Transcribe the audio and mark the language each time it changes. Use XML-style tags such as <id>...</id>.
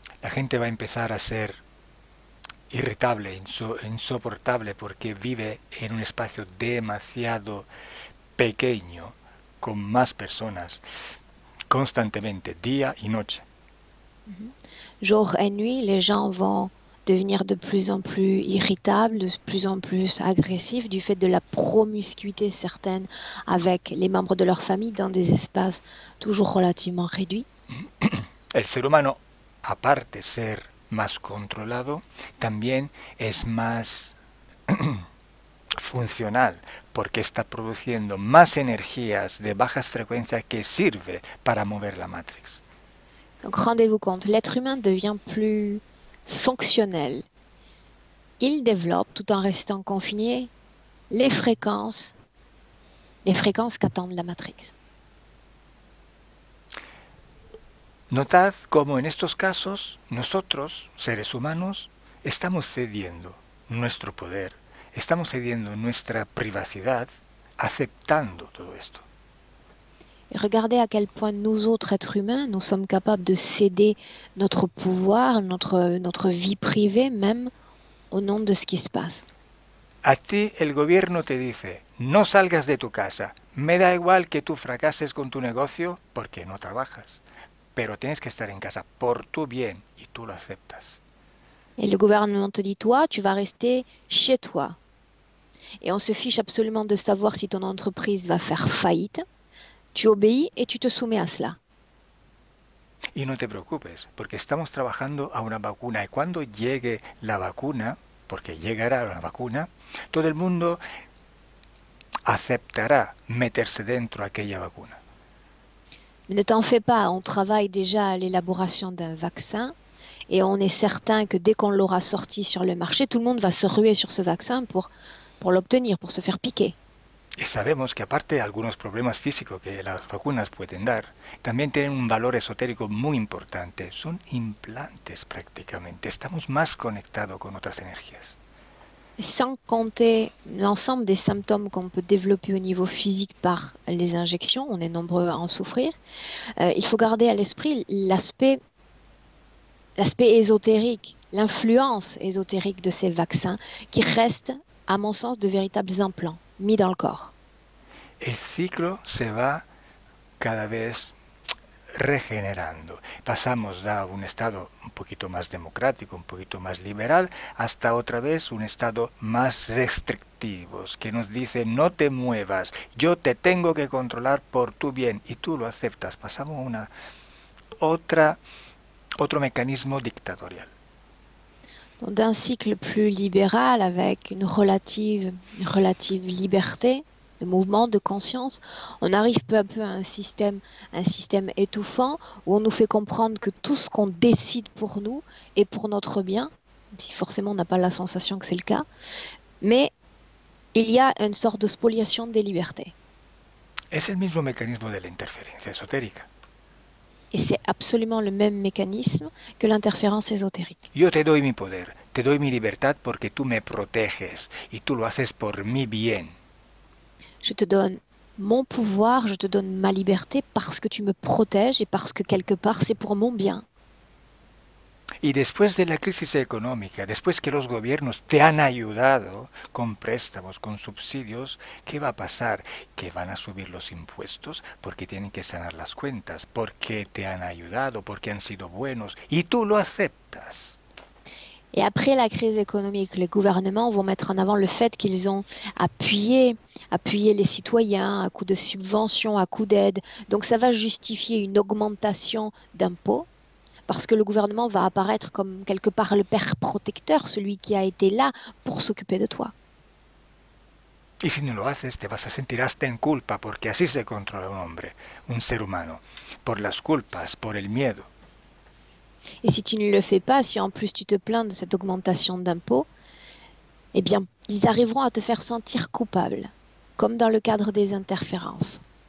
<es>La gente va a empezar a ser irritable, insoportable, porque vive en un espacio demasiado pequeño, con más personas, constantemente, día y noche.</es> <fr>Jour et nuit, les gens vont devenir de plus en plus irritable, de plus en plus agressif du fait de la promiscuité certaine avec les membres de leur famille dans des espaces toujours relativement réduits.</fr> <es>El ser humano, aparte de ser más controlado, también es más funcional porque está produciendo más energías de bajas frecuencias que sirve para mover la matrix.</es> <fr>Donc rendez-vous compte, l'être humain devient plus fonctionnel. Il développe, tout en restant confiné, les fréquences qu'attendent la matrix.</fr> <es>Notad cómo en estos casos nosotros, seres humanos, estamos cediendo nuestro poder, estamos cediendo nuestra privacidad, aceptando todo esto.</es> <fr>Et regardez à quel point nous autres êtres humains, nous sommes capables de céder notre pouvoir, notre vie privée même, au nom de ce qui se passe.</fr> <es>A ti el gobierno te dice, no salgas de tu casa, me da igual que tú fracases con tu negocio porque no trabajas, pero tienes que estar en casa por tu bien y tú lo aceptas.</es> <fr>Et le gouvernement te dit, toi, tu vas rester chez toi. Et on se fiche absolument de savoir si ton entreprise va faire faillite. Tu obéis et tu te soumets à cela.</fr> <es>Y no te preocupes, porque estamos trabajando a una vacuna y cuando llegue la vacuna, porque llegará la vacuna, todo el mundo aceptará meterse dentro de aquella vacuna.</es> <fr>Mais ne t'en fais pas, on travaille déjà à l'élaboration d'un vaccin et on est certain que dès qu'on l'aura sorti sur le marché, tout le monde va se ruer sur ce vaccin pour l'obtenir, pour se faire piquer.</fr> <es>Y sabemos que aparte de algunos problemas físicos que las vacunas pueden dar, también tienen un valor esotérico muy importante. Son implantes prácticamente. Estamos más conectados con otras energías.</es> <fr>Sans compter l'ensemble des symptômes qu'on peut développer au niveau physique par les injections, on est nombreux à en souffrir, il faut garder à l'esprit l'aspect ésotérique, l'influence ésotérique de ces vaccins qui restent, à mon sens, de véritables implants mis dans le corps.</fr> <es>El ciclo se va cada vez regenerando. Pasamos de un estado un poquito más democrático, un poquito más liberal, hasta otra vez un estado más restrictivo, que nos dice no te muevas, yo te tengo que controlar por tu bien y tú lo aceptas. Pasamos a otro mecanismo dictatorial.</es> <fr>Donc, d'un cycle plus libéral avec une relative liberté de mouvement, de conscience, on arrive peu à peu à un système étouffant où on nous fait comprendre que tout ce qu'on décide pour nous est pour notre bien, si forcément on n'a pas la sensation que c'est le cas, mais il y a une sorte de spoliation des libertés.</fr> <es>Es el mismo mecanismo de la interferencia esotérica.</es> <fr>Et c'est absolument le même mécanisme que l'interférence ésotérique.</fr> <es>Yo te doy mi poder, te doy mi libertad porque tú me proteges y tú lo haces por mi bien.</es> <fr>Je te donne mon pouvoir, je te donne ma liberté parce que tu me protèges et parce que quelque part c'est pour mon bien.</fr> <es>Y después de la crisis económica, después que los gobiernos te han ayudado con préstamos, con subsidios, ¿qué va a pasar? Que van a subir los impuestos porque tienen que sanar las cuentas, porque te han ayudado, porque han sido buenos y tú lo aceptas.</es> <fr>Et après la crise économique, les gouvernements vont mettre en avant le fait qu'ils ont appuyé les citoyens à coup de subventions, à coup d'aide. Donc ça va justifier une augmentation d'impôts parce que le gouvernement va apparaître comme quelque part le père protecteur, celui qui a été là pour s'occuper de toi.</fr> <es>Y si no lo haces, te vas a sentir hasta en culpa, porque así se controla un hombre, un ser humano, por las culpas, por el miedo.</es> <fr>Et si tu ne le fais pas, si en plus tu te plains de cette augmentation d'impôts, eh bien, ils arriveront à te faire sentir coupable, comme dans le cadre des interférences.</fr>